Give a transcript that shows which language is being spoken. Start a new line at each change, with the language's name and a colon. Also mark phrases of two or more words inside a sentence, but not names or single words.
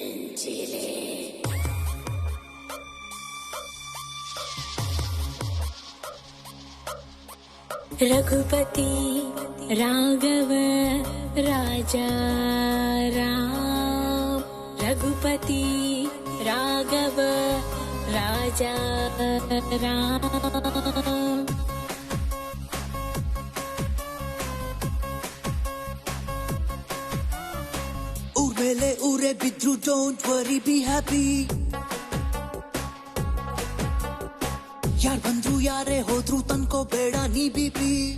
Hindi: ನೆಚ್ಚಿಲೆ रघुपति राघव राजा राम रघुपति राघव राजा राम
Kannada: ಊರ್ಮೇಲೆ ಊರೇ ಬಿದ್ರು
English: Don't worry be happy
Kannada: ಯಾರ್ ಬಂದ್ರು ಯಾರೇ ಹೋದ್ರು ತನ್ಕೋ ಬೇಡ ನೀ ಬಿಪಿ